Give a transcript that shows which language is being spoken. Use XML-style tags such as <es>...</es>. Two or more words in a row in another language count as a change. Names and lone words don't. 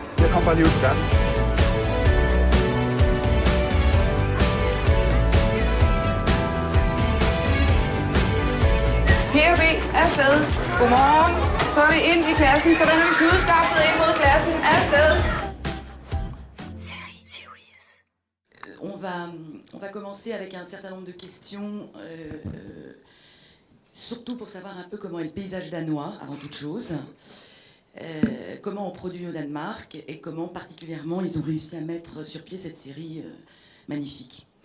<da>Jeg kommer bare lige ud på verden. PRB afsted. Godmorgen. Så er vi ind i klassen, så vender vi snudskaftet ind mod klassen. Afsted.</da> <fr>On va commencer avec un certain nombre de questions, surtout pour savoir un peu comment est le paysage danois, avant toute chose. Comment on produit au Danemark et comment particulièrement ils ont réussi à mettre sur pied cette série magnifique.</fr>